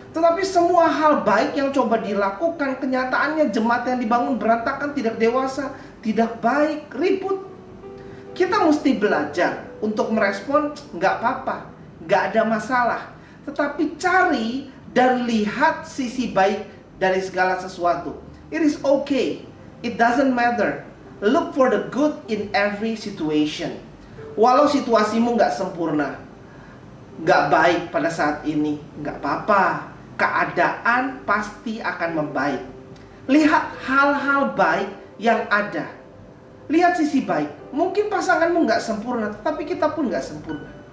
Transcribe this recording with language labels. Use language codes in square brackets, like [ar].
[id] Tetapi semua hal baik yang coba dilakukan, kenyataannya jemaat yang dibangun berantakan, tidak dewasa, tidak baik, ribut. Kita mesti belajar untuk merespon, nggak apa-apa, nggak ada masalah. Tetapi cari dan lihat sisi baik dari segala sesuatu. [en] It is okay, it doesn't matter. Look for the good in every situation. [id] Walau situasimu nggak sempurna, nggak baik pada saat ini, nggak apa-apa. Keadaan pasti akan membaik. Lihat hal-hal baik yang ada. Lihat sisi baik. Mungkin pasanganmu nggak sempurna, tetapi kita pun nggak sempurna.